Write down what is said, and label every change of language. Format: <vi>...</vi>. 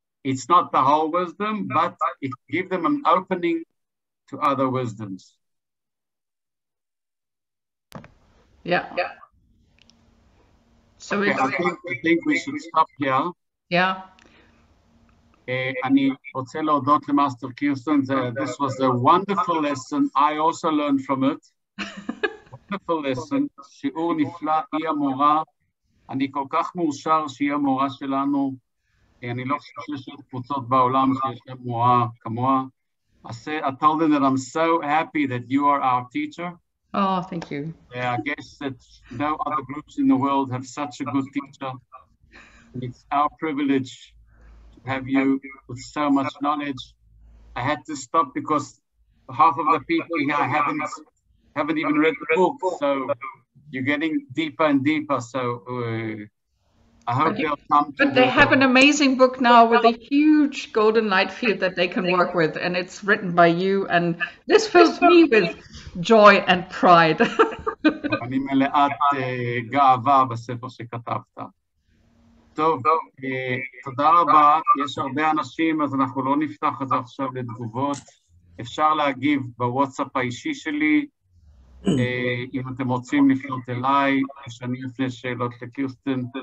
<en>It's not the whole wisdom, but it gives them an opening to other wisdoms. Yeah. So okay, I think we should stop here. Yeah.</en> <he>אני רוצה להודות למאסטר קירסטון.</he> <en>This was a wonderful lesson. I also learned from it. Wonderful lesson.</en> <he>שיעור נפלא, היא המורה. אני כל כך מאושר שהיא המורה שלנו, אני לא חושב שיש עוד קבוצות בעולם שיש להם מורה כמוה.</he> <en>I told them that I'm so happy that you are our teacher. Oh, thank you. I guess that no other groups in the world have such a good teacher. It's our privilege to have you with so much knowledge. I had to stop because half of the people here haven't even read the book, so you're getting deeper and deeper. So I hope they'll come to. But they have an amazing book now with a huge golden light field that they can work with, and it's written by you, and this fills me with joy and pride.</en> <he>אני מלאת גאווה בספר שכתבת. טוב, תודה רבה. יש הרבה אנשים, אז אנחנו לא נפתח את זה עכשיו לתגובות. אפשר להגיב בוואטסאפ האישי שלי, אם אתם רוצים לפנות אליי, שאני אפנה שאלות לקירסטן.</he>